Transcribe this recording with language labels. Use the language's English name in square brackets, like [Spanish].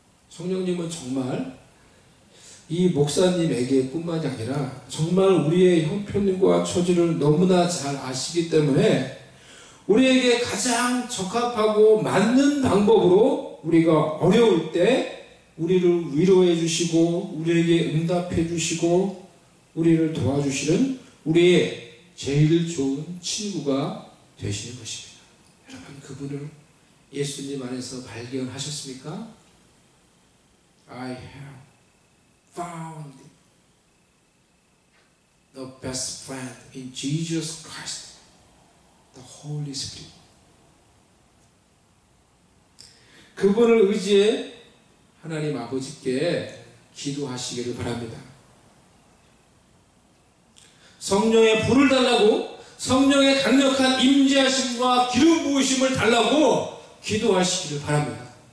[Korean] 성령님은 정말 이 목사님에게 뿐만이 아니라 정말 우리의 형편과 처지를 너무나 잘 아시기 때문에 우리에게 가장 적합하고 맞는 방법으로 우리가 어려울 때 우리를 위로해 주시고 우리에게 응답해 주시고 우리를 도와주시는 우리의 제일 좋은 친구가 되시는 것입니다. 여러분 그분을 예수님 안에서 발견하셨습니까? [English] I have found the best friend in Jesus Christ, the Holy Spirit. [Korean] 그분을 의지해 하나님 아버지께 기도하시기를 바랍니다. 성령의 불을 달라고 성령의 강력한 임재하심과 기름 부으심을 달라고 기도하시기를 바랍니다.